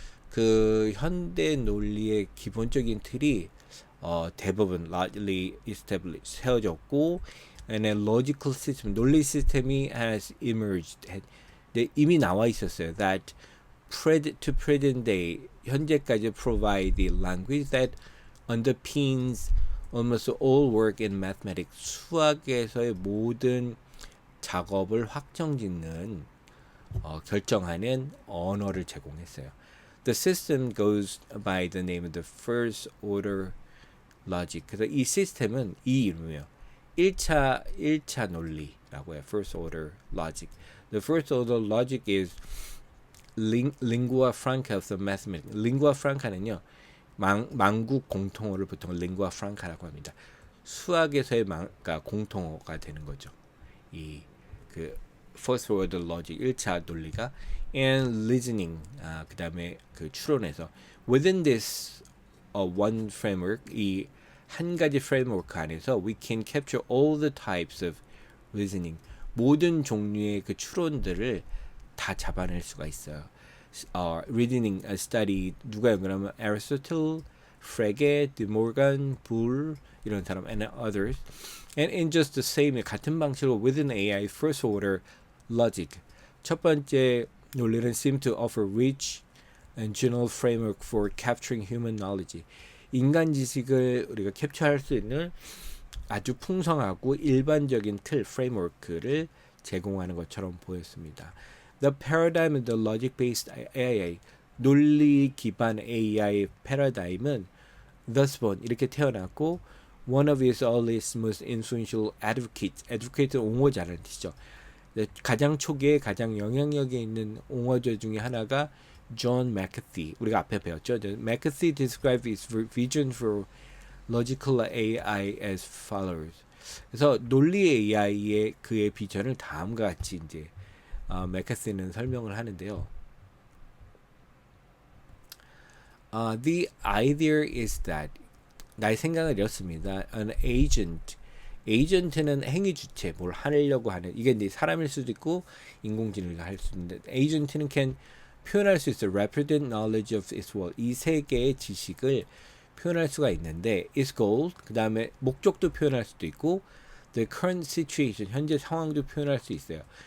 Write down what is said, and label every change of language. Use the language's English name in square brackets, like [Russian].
[Korean] 그 현대 논리의 기본적인 틀이 대부분 [English] largely established [Korean] 세워졌고 [English] and a logical system [Korean] 논리 시스템이 [English] has emerged. [Korean] 이미 나와 있었어요. [English] That to present day [Korean] 현재까지 [English] provide the language that underpins almost all work in mathematics. [Korean] 수학에서의 모든 작업을 확정짓는 결정하는 언어를 제공했어요. [English] The system goes by the name of the first order logic. [Korean] 그래서 이 시스템은 이 이름이에요. 1차 논리라고 해요. First order logic. [English] The first order logic is lingua franca of the mathematics. [Korean] lingua franca는요. 만국 공통어를 보통 lingua franca라고 합니다. 수학에서의 그러니까 공통어가 되는 거죠. 이 그 first order logic 1차 논리가 [English] and reasoning [Korean] 그다음에 그 추론에서 [English] within this one framework [Korean] 이 한 가지 framework 안에서 [English] we can capture all the types of reasoning [Korean] 모든 종류의 그 추론들을 다 잡아낼 수가 있어요. [English] reasoning study [Korean] 누가 연구하면 [English] Aristotle, Frege, De Morgan, Boole [Korean] 이런 사람 [English] and others and in just the same [Korean] 같은 방식으로 [English] within AI first order logic [Korean] 첫 번째 논리는 [English] seem to offer rich and general framework for capturing human knowledge. [Korean] 인간 지식을 우리가 캡처할 수 있는 아주 풍성하고 일반적인 틀, framework를 제공하는 것처럼 보였습니다. [English] The paradigm of the logic-based AI, [Korean] 논리 기반 AI 패러다임은 [English] thus born, [Korean] 이렇게 태어났고 [English] one of its earliest most influential advocates, advocate는 [Korean] 옹호자라는 뜻이죠. 가장 초기에 가장 영향력이 있는 옹호자 중에 하나가 John McAfee. 우리가 앞에 배웠죠. [English] McAfee described his vision for logical AI as follows. [Korean] 그래서 논리 AI의 그의 비전을 다음과 같이 이제 McAfee는 설명을 하는데요. [English] The idea is that [Korean] 나의 생각은 이렇습니다. An agent 에이전트는 행위 주체, 뭘 하려고 하는 이게 이제 사람일 수도 있고 인공지능을 할 수 있는데 에이전트는 can 표현할 수 있어 [English] represent knowledge of its world [Korean] 이 세계의 지식을 표현할 수가 있는데 [English] its goal [Korean] 그 다음에 목적도 표현할 수도 있고 [English] the current situation [Korean] 현재 상황도 표현할 수 있어요.